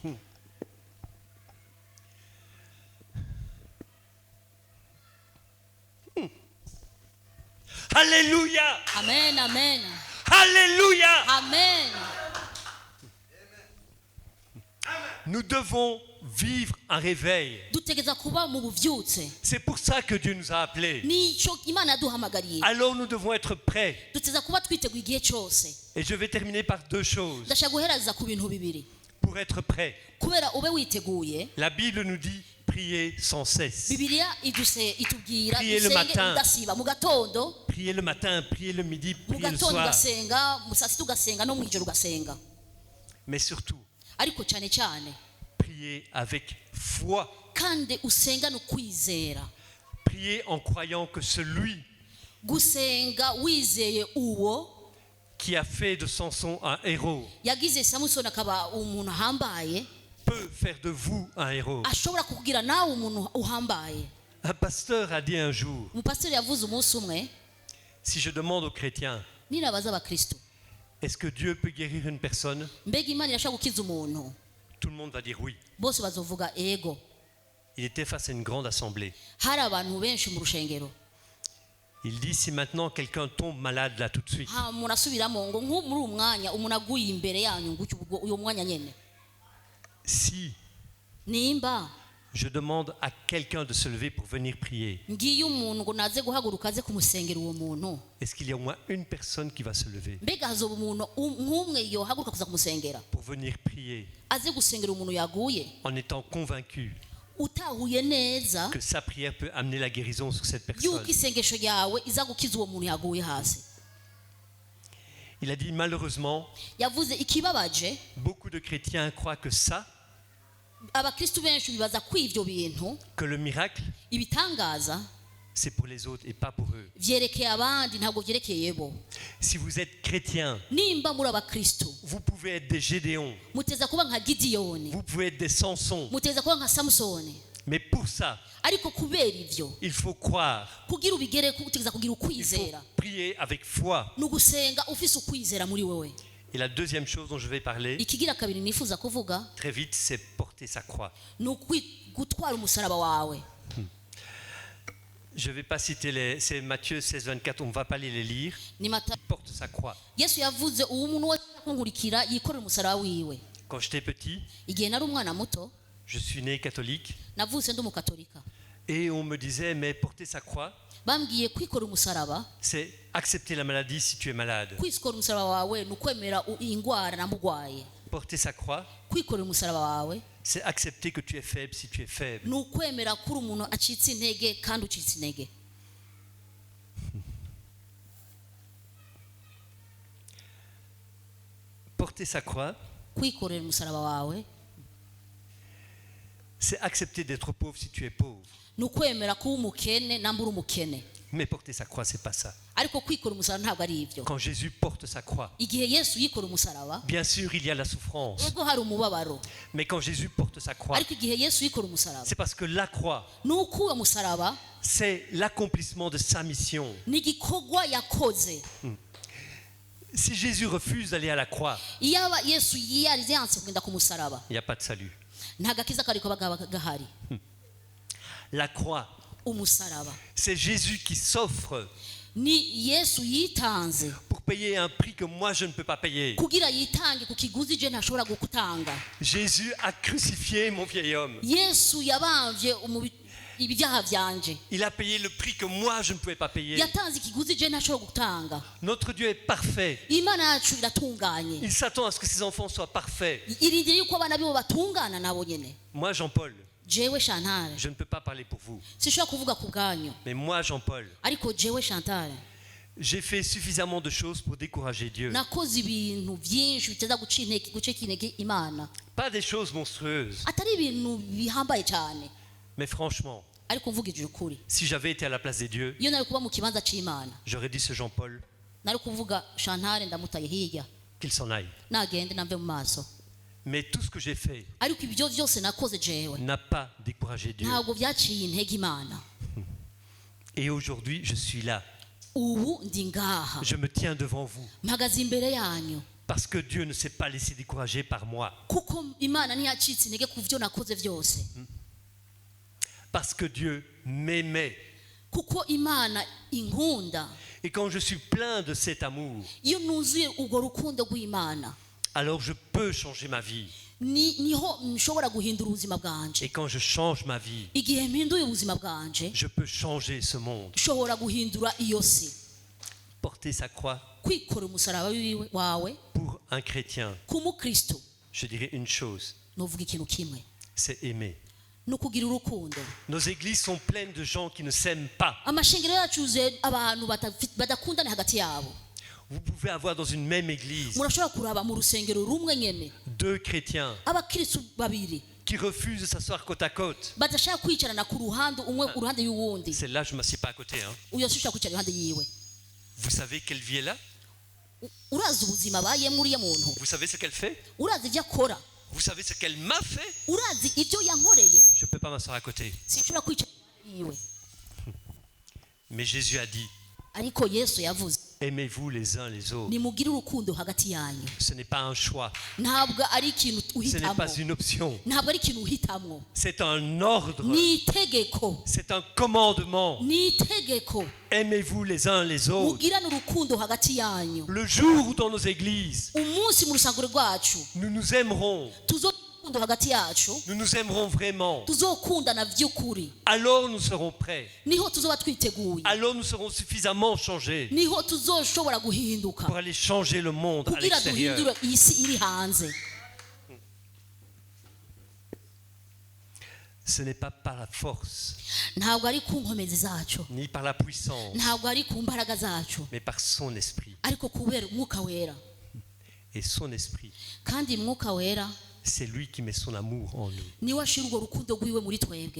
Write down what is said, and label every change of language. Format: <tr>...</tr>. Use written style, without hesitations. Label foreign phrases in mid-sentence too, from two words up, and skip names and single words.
<fr>Alléluia! Amen, amen, Alléluia! amen. Nous devons vivre un réveil.</fr> <rn>dutegereza kuba mu buvyutse,</rn> <fr>C'est pour ça que Dieu nous a appelés.</fr> <rn>nico imana yaduhamagariye.</rn> <fr>Alors nous devons être prêts.</fr> <rn>dutegereza kuba twiteguye igihe cyose.</rn> <fr>Et je vais terminer par deux choses.</fr> <rn>ndashaka guhereza ku bintu bibiri</rn> <fr>Pour être prêts,</fr> <rn>kubera ube witeguye.</rn> <fr>la Bible nous dit prier sans cesse.</fr> <rn>bibiliya itubwira</rn> <fr>Priez le</fr> <rn>dusenge</rn> <fr>matin.</fr> <rn>udasiba, mu gatondo,</rn> <fr>Prier le matin, prier le midi,</fr> <rn>mu</rn> <fr>prier le</fr> <rn>gatondo</rn> <fr>soir.</fr> <rn>ugasenga, mu saa sita ugasenga, no mu ijoro ugasenga.</rn> <fr>Mais surtout,</fr> <rn>ariko cyane cyane</rn> <fr>prier avec foi.</fr> <rn>kandi usengane ukwizera,</rn> <fr>Prier en croyant que celui</fr> <rn>gusenga wizeye uwo</rn> <fr>qui a fait de Samson un héros</fr> <rn>yagize Samusoni akaba umuntu ahambaye,</rn> <fr>peut faire de vous un héros.</fr> <rn>ashobora kukugira nawe umuntu uhambaye.</rn> <fr>Un pasteur a dit un jour,</fr> <rn>umupasiteri yavuze umunsi umwe,</rn> <fr>si je demande aux chrétiens,</fr> <rn>nirabaza abakristo,</rn> <fr>est-ce que Dieu peut guérir une personne?</fr> <rn>mbega imana irashobora gukiza umuntu?</rn> <fr>Tout le monde va dire oui.</fr> <rn>bose bazovuga ego.</rn> <fr>Il était face à une grande assemblée.</fr> <rn>hari abantu benshi mu rushengero,</rn> <fr>Il dit, si maintenant quelqu'un tombe malade là tout de suite,</fr> <rn>ha umuntu asubiramo ngo nk'ubu muri uwo mwanya umuntu aguye imbere yanyu ngo uyu mwanya nyene,</rn> <fr>si</fr> <rn>nimba</rn> <fr>je demande à quelqu'un de se lever pour venir prier,</fr> <rn>ngiye umuntu ngo naze guhaguruka aze kumusengera uwo muntu,</rn> <fr>est-ce qu'il y a au moins une personne qui va se lever</fr> <rn>mbega hazoba umuntu nk'umwe yohaguruka kuza kumusengera,</rn> <fr>pour venir prier</fr> <rn>aze gusengera umuntu yaguye,</rn> <fr>en étant convaincu</fr> <rn>utahuye neza</rn> <fr>que sa prière peut amener la guérison sur cette personne?</fr> <rn>yuko isengesho yawe iza gukiza uwo muntu yaguye hasi?</rn> <fr>Il a dit malheureusement,</fr> <rn>yavuze ikibabaje</rn> <fr>beaucoup de chrétiens croient que ça,</fr> <rn>abakristu benshi bibaza ko ivyo bintu</rn> <fr>que le miracle,</fr> <rn>ibitangaza</rn> <fr>c'est pour les autres et pas pour eux.</fr> <rn>vyerekeye abandi ntabwo vyerekeye bo.</rn> <fr>Si vous êtes chrétien,</fr> <rn>nimba muri abakristu</rn> <fr>vous pouvez être des Gédéons,</fr> <rn>muteza kuba nka gidiyoni,</rn> <fr>vous pouvez être des Samsons,</fr> <rn>muteza kuba nka samusoni,</rn> <fr>mais pour ça,</fr> <rn>ariko kubera ivyo</rn> <fr>il faut croire,</fr> <rn>kugira ubigereko utegeza kugira</rn> <fr>il faut</fr> <rn>ukwizera,</rn> <fr>prier avec foi.</fr> <rn>nugusenga ufise ukwizera muri wewe.</rn> <fr>Et la deuxième chose dont je vais parler</fr> <rn>ikigira kabiri nifuza kuvuga</rn> <fr>très vite, c'est porter sa croix.</fr> <rn>ni gutwara umusaraba wawe.</rn> <fr>Je ne vais pas citer c'est Matthieu 16, 24, on ne va pas les lire.</fr> <rn>ni mata</rn> <fr>Il porte sa croix.</fr> <rn>yesu yavuze uwo umuntu wese akunkurikira yikorera umusaraba wiwe.</rn> <fr>Quand j'étais petit,</fr> <rn>igihe nari umwana muto</rn> <fr>je suis né catholique</fr> <rn>navutse ndi umukatolika,</rn> <fr>et on me disait, mais porter sa croix,</fr> <rn>bambwiye kwikorera umusaraba,</rn> <fr>c'est accepter la maladie si tu es malade.</fr> <rn>kwikorera umusaraba wawe ni ukwemera ingwara namugwaye.</rn> <fr>Porter sa croix,</fr> <rn>kwikorera umusaraba wawe</rn> <fr>c'est accepter que tu es faible si tu es faible.</fr> <rn>ni ukwemera ko uri umuntu acitse intege kandi ucitse intege.</rn> <fr>Porter sa croix,</fr> <rn>kwikorera umusaraba wawe</rn> <fr>c'est accepter d'être pauvre si tu es pauvre.</fr> <rn>ni ukwemera kuba umukene namba uri umukene,</rn> <fr>Mais porter sa croix, c'est pas ça.</fr> <rn>ariko kwikorera umusaraba ntabwo ari ivyo.</rn> <fr>Quand Jésus porte sa croix,</fr> <rn>igihe yesu yikorera umusaraba</rn> <fr>bien sûr, il y a la souffrance.</fr> <rn>ego hari umubabaro,</rn> <fr>Mais quand Jésus porte sa croix,</fr> <rn>ariko igihe yesu yikorera umusaraba</rn> <fr>c'est parce que la croix,</fr> <rn>ni uko uwo musaraba</rn> <fr>c'est l'accomplissement de sa mission.</fr> <rn>ni igikorwa yakoze.</rn> <fr>Si Jésus refuse d'aller à la croix,</fr> <rn>iyaba yesu yarize yanse kugenda ku musaraba</rn> <fr>il n'y a pas de salut.</fr> <rn>nta gakiza kariko gahari.</rn> <fr>La croix,</fr> <rn>umusaraba</rn> <fr>c'est Jésus qui s'offre</fr> <rn>ni yesu yitanze</rn> <fr>pour payer un prix que moi je ne peux pas payer.</fr> <rn>kugira yitange ku kiguzi je ntashobora gukutanga.</rn> <fr>Jésus a crucifié mon vieil homme.</fr> <rn>yesu yabamvye ibyaha vyanje,</rn> <fr>Il a payé le prix que moi je ne pouvais pas payer.</fr> <rn>yatanze ikiguzi je ntashobora gutanga.</rn> <fr>Notre Dieu est parfait.</fr> <rn>imana yacu iratunganye,</rn> <fr>Il s'attend à ce que ses enfants soient parfaits.</fr> <rn>irindiriye yuko abana bibo batungana nabo nyene.</rn> <fr>Moi, Jean-Paul,</fr> <rn>jewe Chantal</rn> <fr>je ne peux pas parler pour vous.</fr> <rn>sishobora kuvuga ku bwanyu,</rn> <fr>Mais moi, Jean-Paul,</fr> <rn>ariko jewe Chantal</rn> <fr>j'ai fait suffisamment de choses pour décourager Dieu.</fr> <rn>nakoze ibintu vyinshi biteza guca intege imana,</rn> <fr>Pas des choses monstrueuses.</fr> <rn>atari ibintu bihambaye cyane,</rn> <fr>Mais franchement,</fr> <rn>ariko mvugije ukuri</rn> <fr>si j'avais été à la place des dieux,</fr> <rn>iyo nari kuba mu kibanza c'imana</rn> <fr>j'aurais dit ce Jean-Paul</fr> <rn>nari kuvuga Chantal ndamutaye hirya</rn> <fr>qu'il s'en aille.</fr> <rn>nagende namve mu maso.</rn> <fr>Mais tout ce que j'ai fait</fr> <rn>ariko ibyo byose nakoze jewe</rn> <fr>n'a pas découragé Dieu.</fr> <rn>ntabwo byaciye intege imana.</rn> <fr>Et aujourd'hui, je suis là.</fr> <rn>ubu ndi ngaha</rn> <fr>Je me tiens devant vous.</fr> <rn>mpagaze imbere yanyu</rn> <fr>Parce que Dieu ne s'est pas laissé décourager par moi.</fr> <rn>kuko imana ntiyacitse intege ku byo nakoze byose,</rn> <fr>Parce que Dieu m'aimait.</fr> <rn>kuko imana inkunda.</rn> <fr>Et quand je suis plein de cet amour,</fr> <rn>iyo nuzuye urwo rukundo rw'imana</rn> <fr>alors je peux changer ma vie.</fr> <rn>niho nshobora guhindura ubuzima bwanje.</rn> <fr>Et quand je change ma vie,</fr> <rn>igihe mpinduye ubuzima bwanje</rn> <fr>je peux changer ce monde.</fr> <rn>nshobora guhindura iyo si.</rn> <fr>Porter sa croix</fr> <rn>kwikora umusaraba wawe</rn> <fr>pour un chrétien,</fr> <rn>ku mukristo</rn> <fr>je dirais une chose,</fr> <rn>nuvuga ikintu kimwe,</rn> <fr>c'est aimer.</fr> <rn>ni ukugira urukundo.</rn> <fr>Nos églises sont pleines de gens qui ne s'aiment pas.</fr> <rn>amashengero yacu yuzuye abantu badakundana hagati yabo.</rn> <fr>Vous pouvez avoir dans une même église</fr> <rn>murashobora kuraba mu rusengero rumwe nyene</rn> <fr>deux chrétiens</fr> <rn>abakristo babiri</rn> <fr>qui refusent de s'asseoir côte à côte.</fr> <rn>badashaka kwicarana ku ruhande umwe uruhande y'uwundi,</rn> <fr>Celle-là, je ne m'assieds pas à côté. Hein.</fr> <rn>uyo sishobora kwicara iruhande yiwe.</rn> <fr>Vous savez quelle vie est là?</fr> <rn>urazi ubuzima abayemo uriya muntu,</rn> <fr>Vous savez ce qu'elle fait?</fr> <rn>urazi ibyo akora,</rn> <fr>Vous savez ce qu'elle m'a fait?</fr> <rn>urazi ibyo yankoreye.</rn> <fr>Je ne peux pas m'asseoir à côté.</fr> <rn>sinshobora kwicara iruhande yiwe.</rn> <fr>Mais Jésus a dit,</fr> <rn>ariko yesu yavuze</rn> <fr>aimez-vous les uns les autres.</fr> <rn>nimugire urukundo hagati yanyu.</rn> <fr>Ce n'est pas un choix.</fr> <rn>ntabwo ari ikintu</rn> <fr>Ce n'est</fr> <rn>uhitamo,</rn> <fr>pas une option.</fr> <rn>ntabwo ari ikintu uhitamo,</rn> <fr>C'est un ordre.</fr> <rn>ni itegeko,</rn> <fr>C'est un commandement.</fr> <rn>ni itegeko.</rn> <fr>Aimez-vous les uns les autres.</fr> <rn>mugirane urukundo hagati yanyu.</rn> <fr>Le jour où dans nos églises,</fr> <rn>umunsi mu rusengero rwacu</rn> <fr>nous nous aimerons,</fr> <rn>tuzogira urukundo hagati yacu,</rn> <fr>nous nous aimerons vraiment,</fr> <rn>tuzokundana by'ukuri,</rn> <fr>alors nous serons prêts.</fr> <rn>niho tuzoba twiteguye,</rn> <fr>Alors nous serons suffisamment changés</fr> <rn>niho tuzoshobora guhinduka</rn> <fr>pour aller changer le monde à</fr> <rn>kugira</rn> <fr>l'extérieur.</fr> <rn>duhindure iyi si iri hanze.</rn> <fr>Ce n'est pas par la force,</fr> <rn>ntabwo ari ku nkomezi zacu,</rn> <fr>ni par la puissance,</fr> <rn>ntabwo ari ku mbaraga zacu,</rn> <fr>mais par son esprit.</fr> <rn>ariko kubera umwuka wera.</rn> <fr>Et son esprit,</fr> <rn>Kandi umwuka wera</rn> <fr>c'est lui qui met son amour en nous.</fr> <rn>niwe ashira urwo rukundo rwiwe muri twebwe.</rn>